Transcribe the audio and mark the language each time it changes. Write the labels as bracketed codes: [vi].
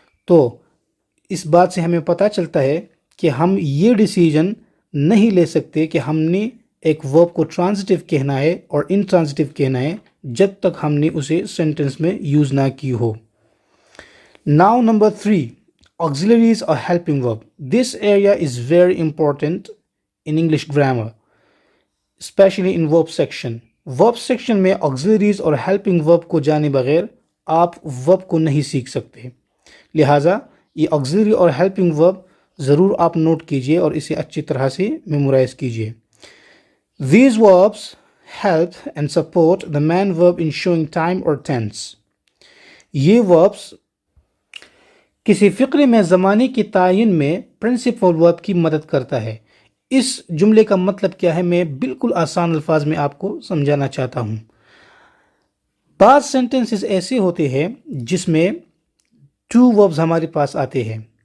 [ur] تو اس بات سے ہمیں پتہ چلتا ہے کہ ہم یہ ڈیسیجن نہیں لے سکتے کہ ہم نے ایک ورب کو ٹرانزٹیو کہنا ہے اور انٹرانزٹیو کہنا ہے جب تک ہم نے اسے سینٹنس میں یوز نہ کی ہو. [en] Now number 3, auxiliaries or helping verb. This area is very important in English grammar, especially in verb section. [ur] verb section میں auxiliaries اور helping verb کو جانے بغیر آپ verb کو نہیں سیکھ سکتے. لہٰذا یہ auxiliary اور helping verb ضرور آپ نوٹ کیجئے اور اسے اچھی طرح سے میمورائز کیجئے. [en] These verbs help and support the main verb in showing time or tense. [ur] یہ verbs کسی فقرے میں زمانے کے تعین میں پرنسپل ورب کی مدد کرتا ہے. اس جملے کا مطلب کیا ہے میں بالکل آسان الفاظ میں آپ کو سمجھانا چاہتا ہوں. بعض سینٹنسز ایسے ہوتے ہیں جس میں 2 وربز ہمارے پاس آتے ہیں.